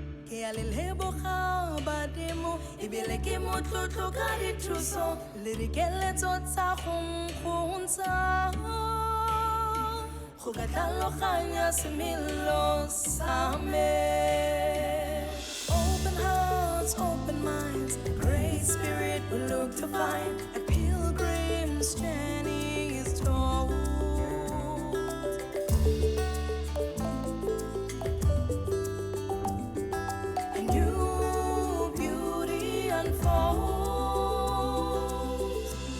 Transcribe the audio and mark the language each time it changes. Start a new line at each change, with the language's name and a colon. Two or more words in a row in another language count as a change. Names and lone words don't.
Tswana: ke a le leboga badimo ebile ke motlotlo ka dithuso le dikeletso tsa go nkgontsha go ka tlhaloganya semelo sa me.
English: Open hearts, open minds, great spirit we look to find at Pilgrim's journey is told. A new beauty unfolds.